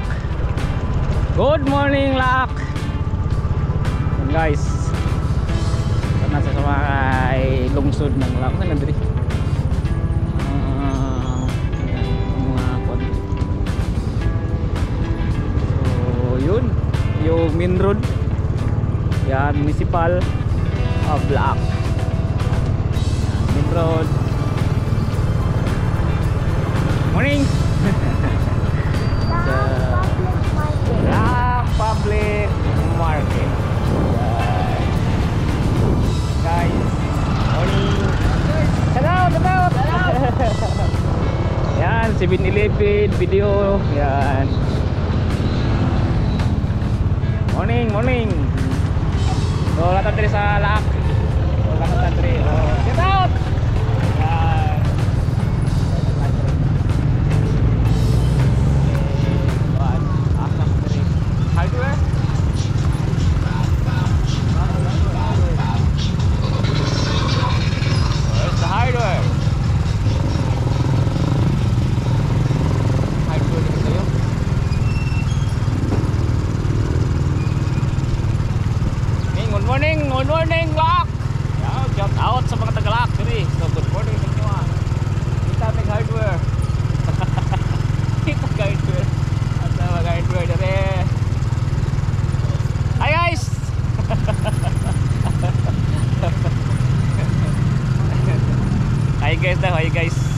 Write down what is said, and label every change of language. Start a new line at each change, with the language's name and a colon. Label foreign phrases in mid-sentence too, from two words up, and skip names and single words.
English: Good morning Laak. And guys,
Filipino: nasa sa may lungsod ng Laak. Saan nandito? mga kon. So yun yung
English: main road.
Filipino: Yan,
English: municipal block. Main road. Morning. Public market. Guys, morning. Shout out.
Filipino: Yan, 7-Eleven video. Yan.
English: Morning.
Filipino: So, lahat tayo sa laak. So, lahat tayo.
English: Shout out.
Filipino: Yan.
English: Hardware. Where's the hardware?
Filipino: Hardware dito sa'yo.
English: Good morning, Lock! Shout out
Cebuano: sa mga tagalak diri.
Filipino: So,
English: good morning
Filipino: sa inyo.
Cebuano: Kita may hardware. Kita hardware. At sa mga hardware diri.
English: Hi guys! Hi guys.